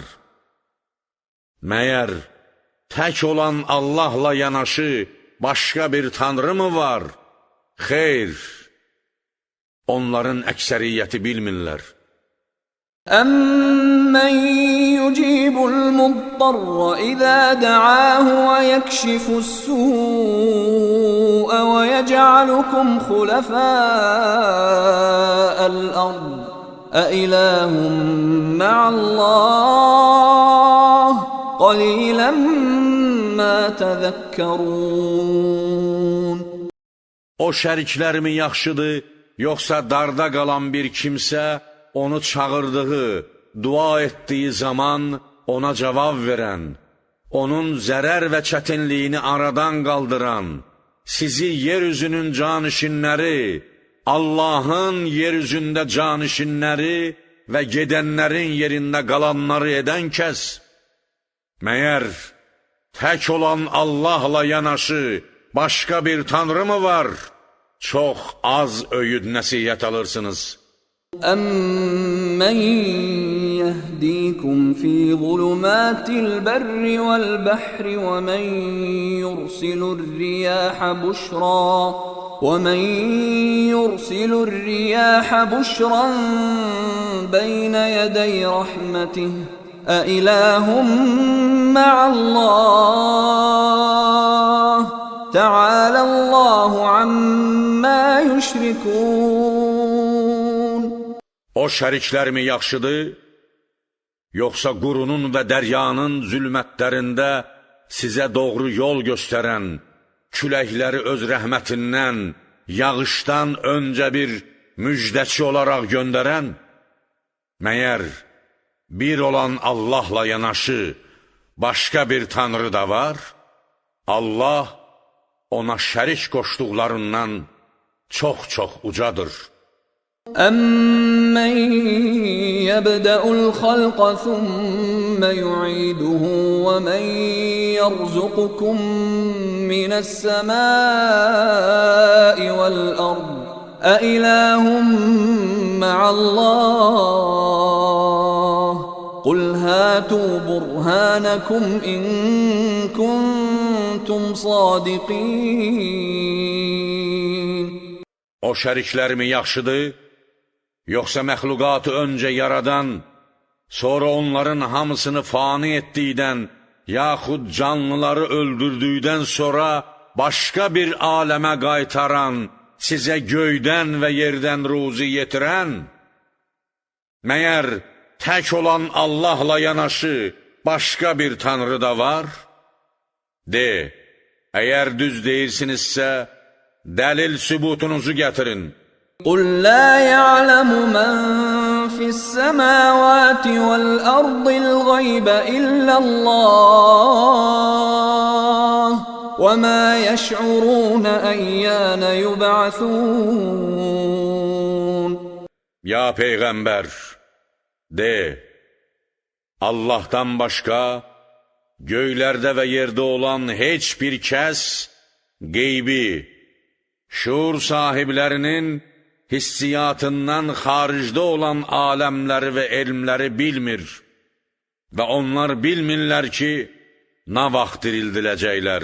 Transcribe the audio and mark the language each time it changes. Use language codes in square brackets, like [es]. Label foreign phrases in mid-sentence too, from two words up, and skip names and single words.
[az] Məyər tək olan Allahla yanaşı başqa bir tanrı mı var? Xeyr, onların əksəriyyəti bilmirlər. [ar] أَمَّنْ يُجِيبُ الْمُضْطَرَّ إِذَا دَعَاهُ وَيَكْشِفُ السُّوءَ وَيَجْعَلُكُمْ خُلَفَاءَ الْأَرْضِ أَإِلَٰهٌ مَّعَ اللّٰهِ قَلِيلًا مَّا تَذَكَّرُونَ [az] O şəriklərmi yaxşıdır, yoxsa darda qalan bir kimsə onu çağırdığı, dua etdiyi zaman ona cavab verən, onun zərər və çətinliyini aradan qaldıran, sizi yeryüzünün canişinləri, Allahın yeryüzündə canişinləri və gedənlərin yerində qalanları edən kəs, məyər tək olan Allahla yanaşı başqa bir tanrı mı var? Çox az öyüd nəsihət alırsınız. [ar] أَمَّنْ يَهْدِيكُمْ فِي ظُلُمَاتِ الْبَرِّ وَالْبَحْرِ وَمَنْ يُرْسِلُ الرِّيَاحَ بُشْرًا بَيْنَ يَدَيْ رَحْمَتِهِ أَإِلَٰهٌ مَّعَ اللَّهِ تَعَالَى اللَّهُ عَمَّا يُشْرِكُونَ [az] O şəriklərmi yaxşıdır, yoxsa qurunun və dəryanın zülmətlərində sizə doğru yol göstərən, küləkləri öz rəhmətindən, yağışdan öncə bir müjdəçi olaraq göndərən, məyər bir olan Allahla yanaşı başqa bir tanrı da var? Allah ona şərik qoşduqlarından çox-çox ucadır. [ar] أَمَّنْ يَبْدَأُ الْخَلْقَ ثُمَّ يُعِيدُهُ وَمَنْ يَرْزُقُكُم مِّنَ السَّمَاءِ وَالْأَرْضِ أَإِلَٰهٌ مَّعَ اللَّهِ قُلْ هَاتُوا بُرْهَانَكُمْ إِن كُنتُمْ صَادِقِينَ [az] O şəriklərmi yaxşıdır, yoxsa məxluqatı öncə yaradan, sonra onların hamısını fani etdikdən, yaxud canlıları öldürdükdən sonra başqa bir aləmə qaytaran, sizə göydən və yerdən ruzi yetirən, məyər tək olan Allahla yanaşı başqa bir tanrı da var? De, əgər düz deyirsinizsə, dəlil sübutunuzu gətirin. [ar] قُلْ لَا يَعْلَمُ مَنْ فِي السَّمَاوَاتِ وَالْأَرْضِ الْغَيْبَ إِلَّا اللَّهُ وَمَا يَشْعُرُونَ أَيَّانَ يُبْعَثُونَ [az] Ya Peyğəmbər, de, Allahdan başqa, göylərdə və yerdə olan heç bir kəs, qeybi, şuur sahiblərinin hissiyatından xaricdə olan aləmləri və elmləri bilmir və onlar bilmirlər ki, nə vaxt dirildiləcəklər.